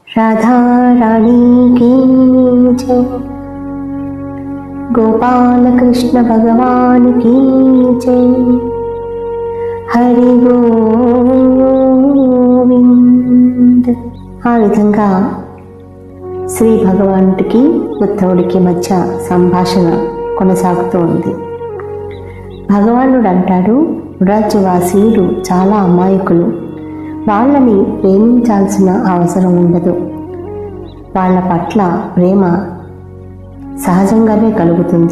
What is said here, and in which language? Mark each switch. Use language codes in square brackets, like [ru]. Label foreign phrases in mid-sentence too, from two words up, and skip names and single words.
[hi] राधा रानी की जय। गोपाल कृष्ण भगवान की जय। हरि గోవింద్। [te] ఆ విధంగా శ్రీ భగవానుడికి ఉద్ధవుడికి మధ్య సంభాషణ కొనసాగుతూ ఉంది. భగవానుడు అంటాడు, వ్రజవాసీలు చాలా అమాయకులు, వాళ్ళని ప్రేమించాల్సిన అవసరం ఉండదు, వాళ్ళ పట్ల ప్రేమ సహజంగానే కలుగుతుంది.